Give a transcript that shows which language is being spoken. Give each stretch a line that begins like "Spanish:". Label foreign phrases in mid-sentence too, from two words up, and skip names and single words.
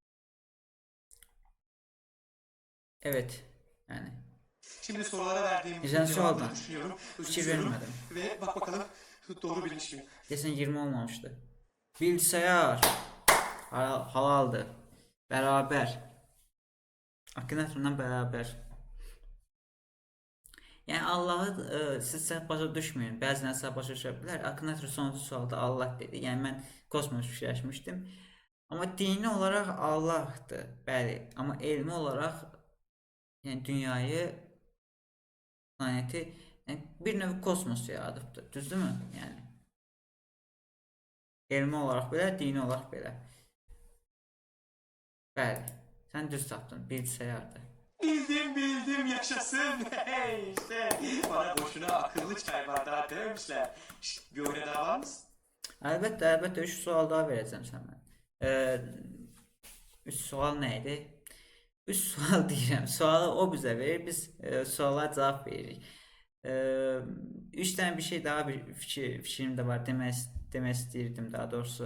Turkish: Evet. Yani. Şimdi sorulara verdiğim Güzel cevapları sorudan. düşünüyorum, Fikir özümsüyorum vermedim. ve bak bakalım doğru bilmiş miyim?
Azerbaijani: Desən 20 olmamışdı. Bilgisayar halaldır. Beraber. Akinatorla beraber. Yəni Allahı siz səhv başa düşməyin. Bəzən səhv başa düşə bilər. Akinator sonuncu sualda Allah dedi. Yəni mən kosmos fikirləşmişdim. Amma dini olaraq Allahdır. Bəli. Amma elmi olaraq Yəni dünyayı, planeti, yəni bir növ kosmos yaradıbdır. Düzdürmü? Yəni elmi olaraq belə, dini olaraq belə. Bəli. Sən düz tapdın. Bilgisayardır. Bildim bildim yaşasın.
Turkish: Hey işte bana boşuna akıllı çay bardağı dememişler. Şşt, bir oyuna daha var mısın?
Azerbaijani: Əlbəttə, əlbəttə 3 sual daha verəcəm sənə. 3 sual nə idi? 3 sual deyirəm. Sualı o bizə verir, biz suala cavab veririk. 3 dənə bir şey daha bir fikrim də var demək istəyirdim daha doğrusu.